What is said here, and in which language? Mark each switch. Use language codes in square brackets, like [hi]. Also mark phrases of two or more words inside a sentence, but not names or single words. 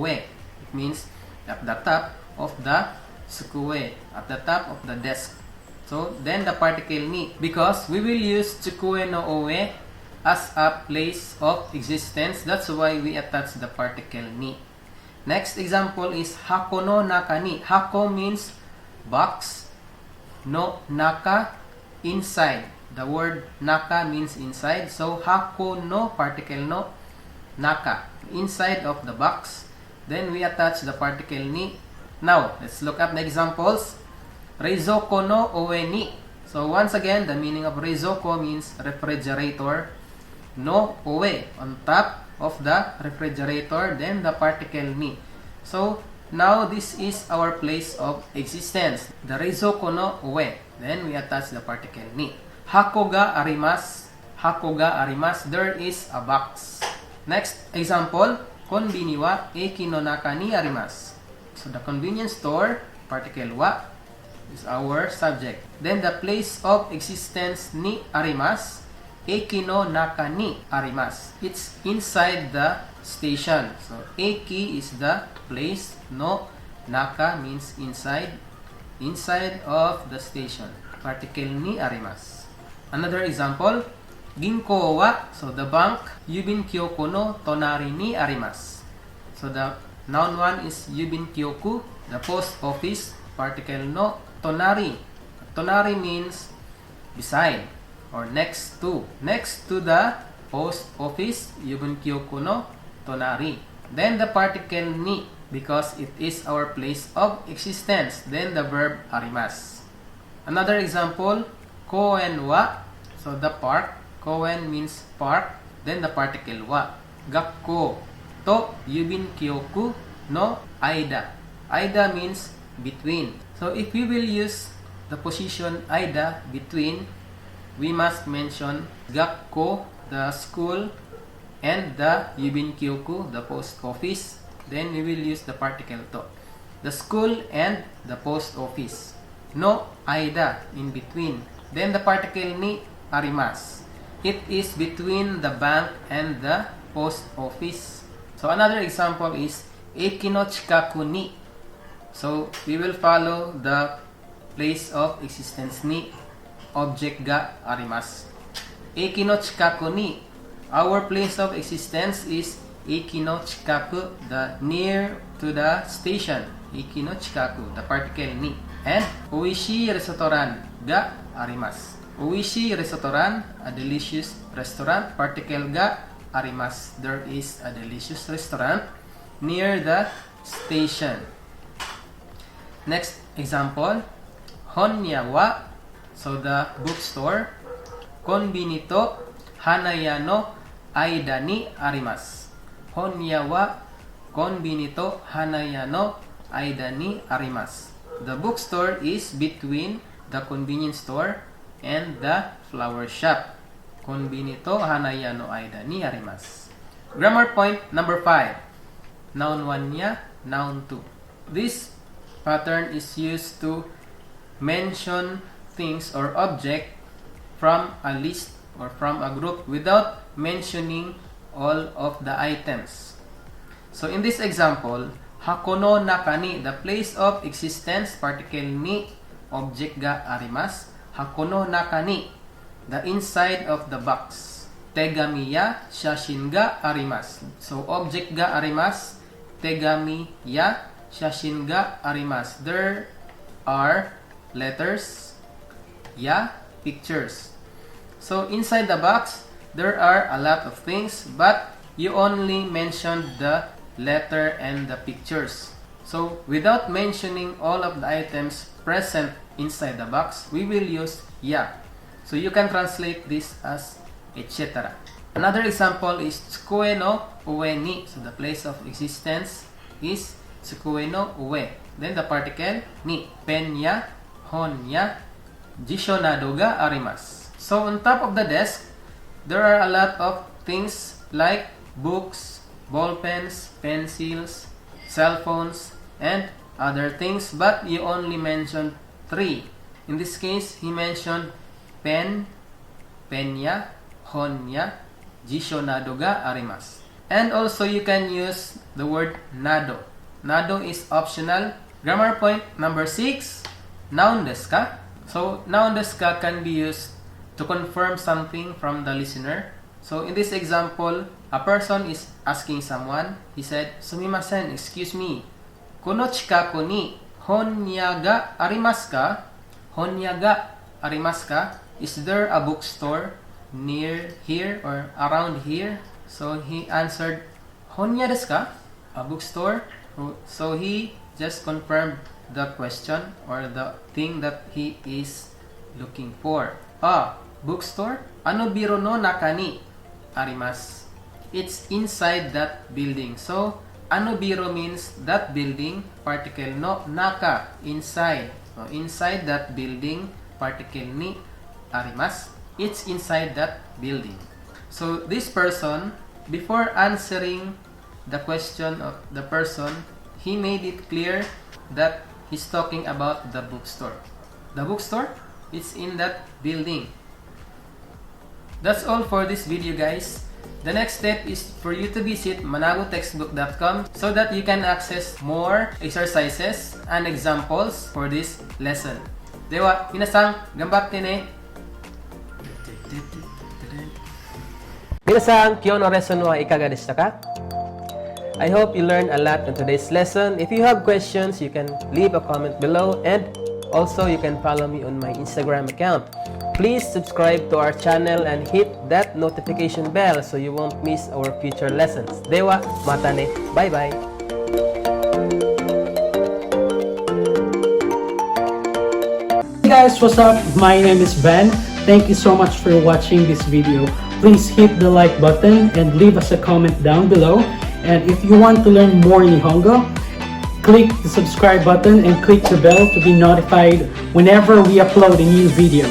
[en] It means at the top of the tsukue, at the top of the desk. So then the particle ni, because we will use [ja] 机の上 [en] as a place of existence, that's why we attach the particle ni. Next example is [ja] 箱の中に. [en] Hako means box, [ja] の中 [en] inside. The word naka means inside, so [ja] 箱の [en] particle [ja] の中, [en] inside of the box. Then we attach the particle ni. Now let's look at the examples. [ja] 冷蔵庫の上に. [en] So once again, the meaning of reizoko means refrigerator. [ja] の上, [en] on top of the refrigerator, then the particle ni. So now this is our place of existence, the [ja] 冷蔵庫の上. [en] Then we attach the particle ni. [ja] 箱があります. 箱があります. [en] There is a box. Next example, [ja] コンビニは駅の中にあります. [en] So the convenience store, particle wa, is our subject. Then the place of existence [ja] にあります. 駅の中にあります. [en] It's inside the station. So eki is the place, [ja] の中 [en] means inside, inside of the station. Particle [ja] にあります. [en] Another example, [ja] 銀行は, [en] so the bank, [ja] 郵便局の隣にあります. [en] So the noun 1 is [ja] 郵便局, [en] the post office, particle [ja] の隣. [en] Tonari means beside or next to. Next to the post office, [ja] 郵便局の隣. [en] Then the particle ni, because it is our place of existence. Then the verb arimasu. Another example, [ja] 公園は, [en] so the park. Koen means park. Then the particle wa. [ja] 学校と郵便局の間. [en] Aida means between. So if we will use the position aida, between, we must mention gakko, the school, and the [ja] 郵便局, [en] the post office. Then we will use the particle to. The school and the post office. [ja] の間, [en] in between. Then the particle [ja] にあります. [en] It is between the bank and the post office. So another example is [ja] 駅の近くに. [en] So we will follow the place of existence ni. [ja] Object があります。駅の近くに. [en] Our place of existence is [ja] 駅の近く, [en] the near to the station. [ja] 駅の近く, [en] the particle [ja] ni. And oishii restaurant ga arimasu. [en] Oishii restaurant, a delicious restaurant. [ja] Particle ga arimasu. [en] There is a delicious restaurant near the station. Next example, [ja] 本屋は, [en] so the bookstore. [ja] コンビニと花屋の間にあります. 本屋はコンビニと花屋の間にあります. [en] The bookstore is between the convenience store and the flower shop. [ja] コンビニと花屋の間にあります. [en] Grammar point number 5. Noun 1 nya, noun 2. This pattern is used to mention things or object from a list or from a group without mentioning all of the items. So in this example, [ja] 箱の中に, [en] the place of existence, particle ni, object [ja] があります. 箱の中に, [en] the inside of the box. [ja] 手紙や写真があります. [en] So, object [ja] があります. 手紙や写真があります. [en] There are letters, ya, pictures. So, inside the box, there are a lot of things, but you only mentioned the letter and the pictures. So, without mentioning all of the items present inside the box, we will use ya. So, you can translate this as etc. Another example is [ja] 机の上に. [en] So, the place of existence is [ja] 机の上. [en] Then, the particle [ja] ni. ペンや、本や、辞書などがあります. [en] So, on top of the desk, there are a lot of things like books, ball pens, pencils, cell phones, and other things, but you only mentioned 3. In this case, he mentioned pen, [ja] ペンや、本や、辞書などがあります. [en] And also, you can use the word nado. Nado is optional. Grammar point number 6, noun [ja] ですか? [en] So, noun [ja] ですか [en] can be used to confirm something from the listener. So, in this example, a person is asking someone. He said, "Sumimasen, excuse me. [ja] この近くに本屋がありますか?" 本屋がありますか? [en] Is there a bookstore near here or around here? So, he answered, [ja] "本屋ですか?" [en] A bookstore. So, he just confirmed the question or the thing that he is looking for. [ja] Bookstore? あのビルの中にあります? [en] It's inside that building. So, [ja] あのビル [en] means that building, particle no, naka, inside. So, inside that building, particle [ja] にあります. [en] It's inside that building. So, this person, before answering the question of the person, he made it clear that he's talking about the bookstore. The bookstore? It's in that building. That's all for this video, guys. The next step is for you to visit manabutextbook.com so that you can access more exercises and examples for this lesson. [ja] では、皆さん、頑張ってね. 皆さん、今日の lesson はいかがでしたか? [en] I hope you learned a lot in today's lesson. If you have questions, you can leave a comment below, and also you can follow me on my Instagram account. Please subscribe to our channel and hit that notification bell so you won't miss our future lessons. [ja] では、またね. [en] Bye-bye. Hey guys, what's up? My name is Ben. Thank you so much for watching this video. Please hit the like button and leave us a comment down below. And if you want to learn more Nihongo, click the subscribe button and click the bell to be notified whenever we upload new videos.